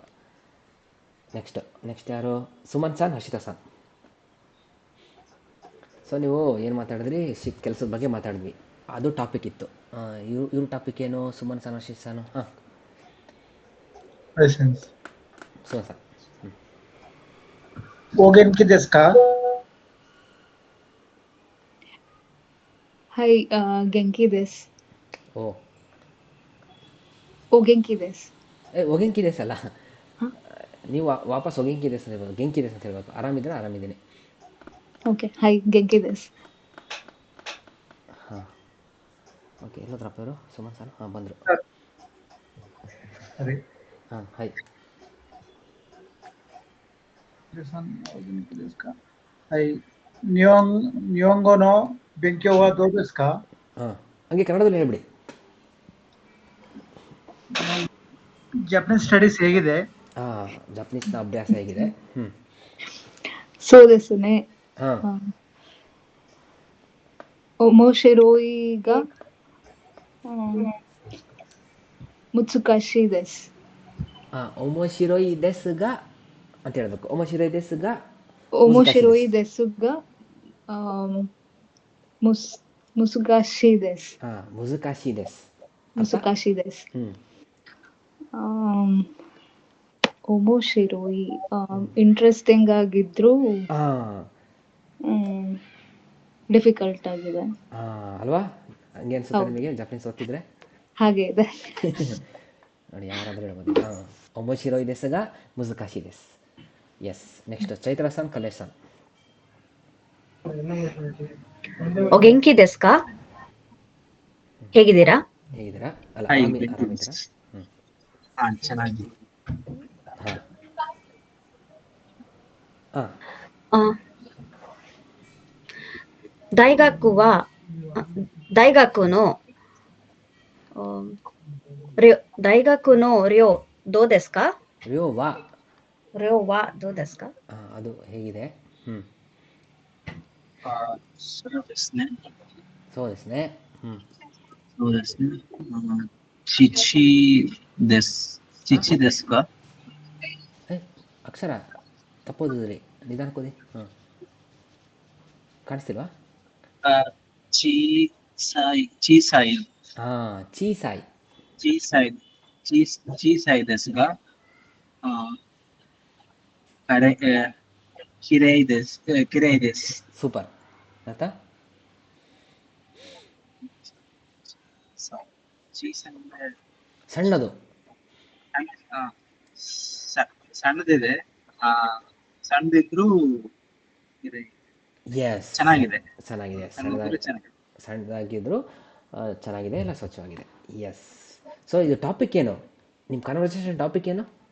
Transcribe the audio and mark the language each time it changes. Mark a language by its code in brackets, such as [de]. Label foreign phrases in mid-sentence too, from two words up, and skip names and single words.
[kn] ನೆಕ್ಸ್ಟ್ ಯಾರು? ಸುಮನ್ ಸಾನ್, ಹರ್ಷಿತಾ ಸಾನ್. ಸೊ ನೀವು ಏನು ಮಾತಾಡಿದ್ರಿ? ಕೆಲಸದ ಬಗ್ಗೆ ಮಾತಾಡಿದ್ವಿ. ಅದು ಟಾಪಿಕ್ ಇತ್ತು. ಇವ್ರ ಟಾಪಿಕ್ ಏನು? ಸುಮನ್ ಸಾನ್, ಹರ್ಷಿತಾ ಸಾನು. ಹಾಂ, Presence. ಸುಮನ್ ಸಾನ್. [ja] お元気ですか? はい、元気です. ಓಹ್! お元気です. お元気です ಅಲ್ಲ. ಹಾಂ [kn] ನೀವು ವಾಪಸ್ [ja] お元気です [kn] ಅಂತ ಹೇಳ್ಬೋದು. [ja] 元気です [kn] ಅಂತ ಹೇಳ್ಬೇಕು. ಆರಾಮಿದ್ದೀರಾ? ಆರಾಮಿದ್ದೀನಿ. ಓಕೆ. [ja] はい、元気です. [kn] ಹಾಂ, ಓಕೆ. ಎಲ್ಲೋದ್ರಪ್ಪ ಇವರು? ಸುಮನ್ ಸಾನ್. ಹಾಂ, ಬಂದರು. [en] Sorry. [kn] ಹಾಂ, ಹಾಯ್. [en] This one [ja] お元気ですか？はい. 日本語の勉強はどうですか? [kn] ಹಾಂ, ಹಂಗೆ ಕನ್ನಡದಲ್ಲಿ ಹೇಳ್ಬಿಡಿ. [en] Japanese studies ಹೇಗಿದೆ? [kn] ಹಾಂ, ಜಪನೀಸ್ನ ಅಭ್ಯಾಸ ಹೇಗಿದೆ? ಹ್ಞೂ. [ja] そうですね。 ಹಾಂ, 面白いが難しいです。 [kn] ಹಾಂ, [ja] 面白いですが [kn] ಅಂತ ಹೇಳ್ಬೇಕು. [ja] 面白いですが面白 ಮುಜುಕಾಶಿ い ಡೆಸ್. ですが難しいです。 [kn] ಹಾಂ, [ja] 難しいです. [kn] ಅರ್ಥ? [ja] 難しいです。 ಹ್ಞೂ. [kn] 面白い ಇಂಟ್ರೆಸ್ಟಿಂಗ್ ಆಗಿದ್ರು ಹಾಂ, ಡಿಫಿಕಲ್ಟ್ ಆಗಿದೆ. ಹಾಂ, ಅಲ್ವಾ? ಹಂಗೆ ಅನ್ಸುತ್ತೆ ಹೌದು. ನಿಮಗೆ ಜಪನೀಸ್ ಓದ್ತಿದ್ರೆ? ಹಾಗೆ ಇದೆ. ನೋಡಿ, ಯಾರಾದರೂ ಹೇಳ್ಬೋದು. ಹಾಂ, [ja] 面白いですが難しいです. [kn] ಎಸ್. ನೆಕ್ಸ್ಟ್ ಚೈತ್ರ ಸಾನ್, ಕಲೇಶ್ ಸಾನ್. [ja] お元気ですか? [kn] ಹೇಗಿದ್ದೀರಾ? ಹೇಗಿದ್ದೀರಾ? ಅಲ್ಲ, [ja] Hi, [kn] ಆರಾಮಿದ್ದೀರಾ? ಹ್ಞೂ. ಹಾಂ, ಚೆನ್ನಾಗಿದೆ. ಹಾಂ, ಹಾಂ. [ja] あ大学は大学のあ大学の寮どうですか？寮は. 寮はどうですか？ [kn] ಅದು ಹೇಗಿದೆ? ಹ್ಞೂ. [ja] そうですね。そうですね. ಹ್ಞೂ. そうですね。父ですか？ [kn] ಅಕ್ಷರ ತಪ್ಪೋದಿದ್ರಿ, ನಿಧಾನಕ್ಕೆ ಓದಿ. ಹಾಂ, ಕಾಣಿಸ್ತಿಲ್ವಾ? [ja] 小さい、 [kn] ಹಾಂ, ಚೀಸಾಯ್. [ja] 小さいですが、きれいです。きれいです。 [kn] ಸೂಪರ್. ಆಯ್ತಾ? [ja] 小さいね。 [kn] ಸಣ್ಣದು. ಸಣ್ಣದಿದೆ. ಸಣ್ಣದಿದ್ರು ಎಸ್, ಚೆನ್ನಾಗಿದೆ. ಚೆನ್ನಾಗಿದೆ. ಸಣ್ಣದಿದ್ರು ಚೆನ್ನಾಗಿದೆ. ಸಣ್ಣದಾಗಿದ್ರು ಚೆನ್ನಾಗಿದೆ, ಇಲ್ಲ ಸ್ವಚ್ಛವಾಗಿದೆ. ಎಸ್. ಸೊ ಇದು ಟಾಪಿಕ್ ಏನು? ನಿಮ್ಮ [en] conversation topic [kn] ಏನು?